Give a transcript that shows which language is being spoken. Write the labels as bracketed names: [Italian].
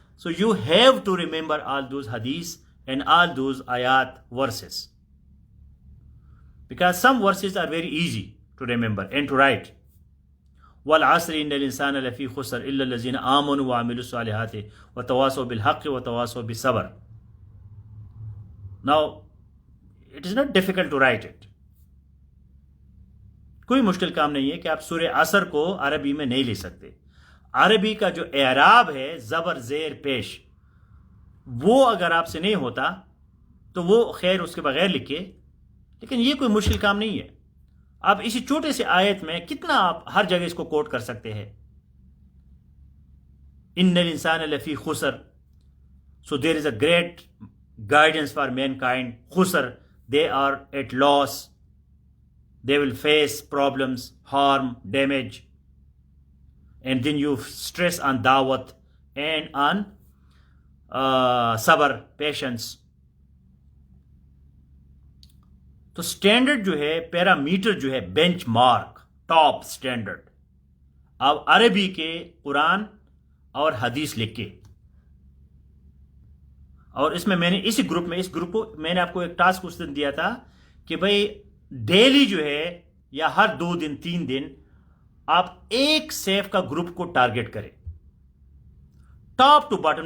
[English] So you have to remember all those hadiths and all those ayat verses, because some verses are very easy to remember and to write. [Arabic] وَالْعَصْرِ إِنَّ الْإِنسَانَ لَفِي خُسْرٍ إِلَّا الَّذِينَ آمَنُوا وَعَمِلُوا الصَّالِحَاتِ وَتَوَاصَوْا بِالْحَقِّ وَتَوَاصَوْا بِالصَّبْرِ. [English] Now it is not difficult to write it. [Urdu] کوئی مشکل کام نہیں ہے کہ آپ سورہ عصر کو عربی میں نہیں لکھ سکتے. عربی کا جو اعراب ہے زبر زیر پیش، وہ اگر آپ سے نہیں ہوتا تو وہ خیر اس کے بغیر لکھے، لیکن یہ کوئی مشکل کام نہیں ہے. آپ اسی چھوٹے سے آیت میں کتنا آپ ہر جگہ اس کو کوٹ کر سکتے ہیں. [Arabic] ان الانسان لفی خسر، [English] So there is a great guidance for mankind. خسر، they are at loss, they will face problems, harm, damage, and then you stress on dawat and on [Arabic] صبر، [English] Patience. [Urdu] تو سٹینڈرڈ جو ہے، پیرامیٹر جو ہے، بینچ مارک، ٹاپ سٹینڈرڈ، اب عربی کے قرآن اور حدیث لکھ کے. اور اس میں نے اس گروپ کو میں نے آپ کو ایک ٹاسک اس دن دیا تھا کہ بھائی ڈیلی جو ہے یا ہر 2 دن 3 دن آپ ایک سیف کا گروپ کو ٹارگٹ کریں، ٹاپ ٹو باٹم.